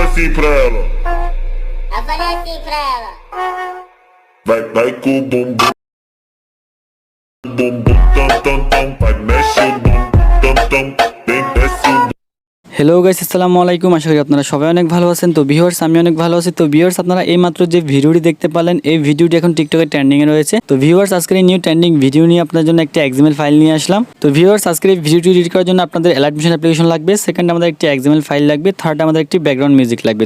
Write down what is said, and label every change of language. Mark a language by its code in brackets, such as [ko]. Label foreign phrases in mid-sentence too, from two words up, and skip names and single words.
[pt] assim pra ela. Eu falei assim pra ela. Vai com o bumbum. Bumbum tam tam tam. Vai mexe o bumbum tam tam. Vem desce o bumbum. [en] Hello guys, [ar] السلام عليكم. [bn] আশা করি আপনারা সবাই অনেক ভালো আছেন। তো ভিউয়ার্স, আমি অনেক ভালো আছি। তো ভিউয়ার্স, আপনারা এই মাত্র যে ভিডিওটি দেখতে পেলেন, এই ভিডিওটি এখন টিকটকে ট্রেন্ডিং এ রয়েছে। তো ভিউয়ার্স, আজকের এই [en] new trending video [bn] নিয়ে আপনাদের জন্য একটা XML ফাইল নিয়ে আসলাম। তো ভিউয়ার্স, আজকের এই ভিডিওটি এডিট করার জন্য আপনাদের Alightmotion অ্যাপ্লিকেশন লাগবে, সেকেন্ড আমাদের একটি XML ফাইল লাগবে, থার্ড আমাদের একটি [en] background music [bn] লাগবে।